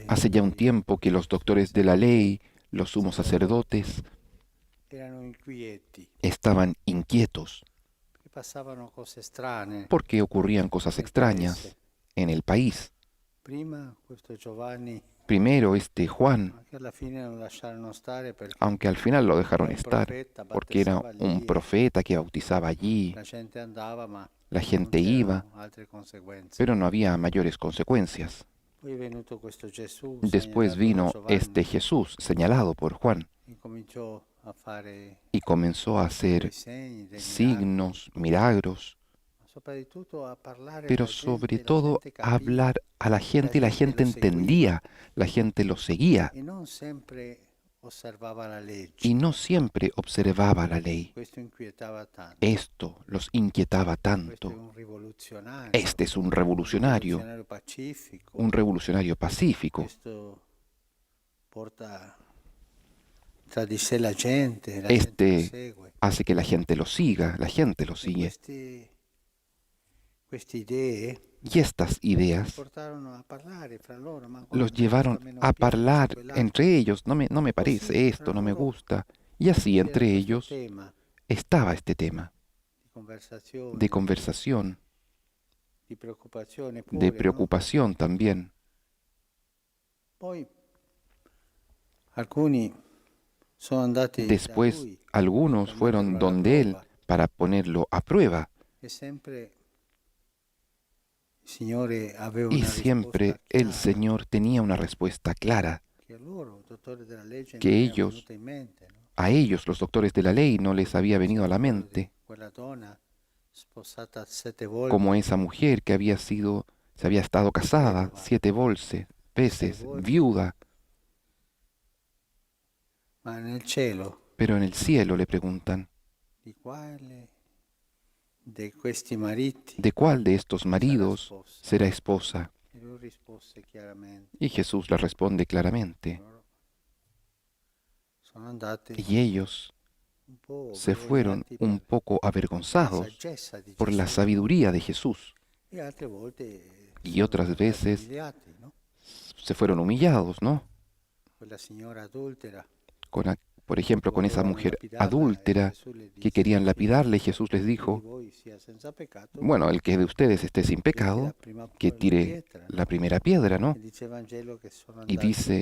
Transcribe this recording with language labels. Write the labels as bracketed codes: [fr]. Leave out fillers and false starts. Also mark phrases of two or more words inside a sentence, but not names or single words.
[es] Hace ya un [it] i [es] tiempo que los doctores de la ley, los sumos [it] sacerdoti [es] sacerdotes, [it] erano inquieti, [es] estaban inquietos [it] che passavano cose strane [es] porque ocurrían cosas [it] nel paese. [es] extrañas en el país. [it] Prima questo Giovanni, [es] Primero este Juan, [it] ma che alla fine lo lasciarono stare perché [es] aunque al final lo dejaron [it] era un [es] estar, [it] profeta, [es] porque era [it] battezzava [es] un [it] lì e [es] profeta que bautizaba allí, [it] la gente andava, ma [es] la [it] non [es] gente iba, [it] c'erano altre conseguenze. [es] pero no había mayores consecuencias. [it] Poi è venuto questo Gesù [es] Después [it] segnalato da [es] vino [it] Giovanni [es] este Jesús, señalado por Juan, [it] e cominciò a fare [es] y comenzó a [it] dei [es] hacer [it] segni, dei miracoli, [es] signos, milagros, [it] ma soprattutto a parlare [es] pero [it] alla [es] sobre [it] gente, la [es] todo [it] gente capiva [es] hablar a la [it] e la [es] gente y la [it] gente [es] gente [it] lo seguiva [es] entendía, la gente lo seguía [it] e non sempre osservava la [es] y [it] legge. [es] no siempre observaba la ley. [it] Questo inquietava tanto. [es] Esto los inquietaba [it] Questo è [es] tanto. Este es [it] un rivoluzionario pacifico. [es] un revolucionario pacífico. [it] Questo porta tra di sé la gente lo [es] Este [it] segue. [es] hace que la gente lo siga, la gente lo [it] E [es] sigue. [it] queste idee [es] Y estas [it] li [es] ideas [it] portarono a parlare fra loro, ma [es] los [it] guarda, questo a [es] llevaron [it] me non [es] a [it] piace, [es] hablar [it] quell'altro. [es] entre ellos. No me [it] Così [es] parece [it] fra [es] esto, no me [it] loro [es] gusta. Y así [it] c'era [es] entre [it] questo [es] ellos [it] tema [es] estaba este tema [it] di [es] de [it] conversazione, [es] conversación, [it] di preoccupazione [es] de [it] pure, no? [es] preocupación también. [it] Poi alcuni sono andati da [es] Después [it] lui [es] algunos [it] per [es] fueron [it] metterlo alla [es] donde él [it] prova [es] para ponerlo a prueba [it] e sempre il Signore aveva [es] y [it] una risposta [es] siempre el [it] chiara [es] Señor tenía una respuesta clara [it] che a loro, dottori della legge, [es] que [it] non era [es] ellos, [it] venuta in mente, no? [es] a ellos, los doctores de la ley, no les había [it] Si [es] venido a la [it] ricordo di [es] mente, [it] quella donna sposata 7 [es] como [it] volte, [es] esa mujer que se había estado casada [it] vedova 6 [es] veces, [it] volte, [es] viuda, [it] ma nel cielo [es] pero en el cielo le preguntan, [it] di quale di questi mariti [es] ¿de cuál de estos [it] sarà [es] maridos [it] sposa? [es] será esposa? [it] E lui rispose chiaramente, [es] Y Jesús le responde claramente, [it] loro sono andati [es] y ellos [it] un po' [es] se fueron [it] vergognati [es] un [it] per [es] poco [it] la [es] avergonzados [it] saggezza di [es] por la [it] Gesù [es] sabiduría de Jesús, [it] e altre volte [es] y [it] sono [es] otras [it] andati [es] veces [it] umiliati, no? [es] se fueron humillados, ¿no? [it] Quella signora adultera [es] Con por ejemplo, [it] che [es] con esa [it] volevano [es] mujer [it] lapidarla e [es] adúltera [it] Gesù le [es] que [it] disse [es] querían [it] chi, [es] lapidarle, Jesús les [it] chi di [es] dijo, [it] voi sia senza peccato [es] bueno, el que de ustedes esté sin [it] che tira [es] pecado, [it] prima [es] que [it] la [es] tire [it] pietra, [es] la [it] no? [es] primera piedra, ¿no? [it] E dice il Vangelo che sono [es] Y dice